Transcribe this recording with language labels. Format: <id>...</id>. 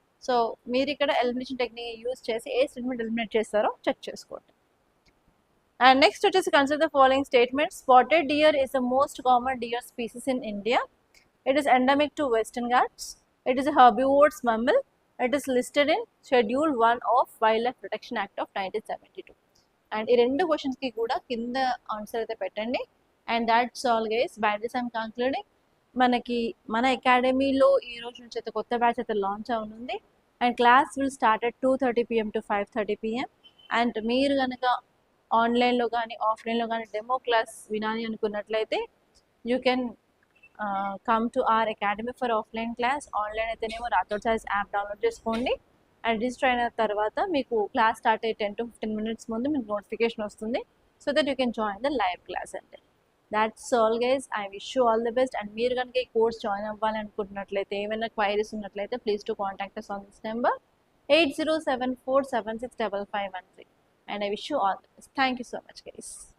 <te>So మీరు ఇక్కడ elimination technique use చేసి ఏ స్టేట్మెంట్ ఎలిమినేట్ చేస్తారో చెక్ చేసుకోండి.</te> <en>And next</en> <te>వచ్చేసి</te> <en>consider the following statements. Spotted deer is the most common deer species in India. It is endemic to Western Ghats. It is a herbivorous mammal. It is listed in Schedule 1 of Wildlife Protection Act of 1972.</en> <te>And ఈ 2 క్వశ్చన్స్కి కూడా కింద answer అయితే పెట్టండి.</te> <en>And that's all guys, by this I'm concluding.</en> <te>మనకి మన అకాడమీలో ఈ రోజు నుంచి అయితే కొత్త బ్యాచ్ అయితే లాంచ్ అవుతుంది.</te> <en>And class will start at 2:30 PM to 5:30 PM.</en> <te>And మీరు కనుక ఆన్లైన్లో కానీ ఆఫ్లైన్లో కానీ డెమో క్లాస్ వినాలి అనుకున్నట్లయితే</te> <en>You can come to our academy for offline class.</en> <te>Online అయితేనేమో రాథోడ్ సాయిస్ యాప్ డౌన్లోడ్ చేసుకోండి అండ్ రిజిస్టర్ అయిన తర్వాత మీకు క్లాస్ స్టార్ట్ అయ్యి 10 to 15 minutes ముందు మీకు నోటిఫికేషన్ వస్తుంది,</te> <en>So that you can join the live class. అంటే that's all guys, I wish you all the best.</en> <te>And మీరు కనుక ఈ కోర్స్ జాయిన్ అవ్వాలి అనుకుంటున్నట్లయితే ఏమైనా క్వైరీస్ ఉన్నట్లయితే</te> <en>please to contact us on this number</en> <te>8074765513.</te> <en>And I wish you all the best. Thank you so much, guys.</en>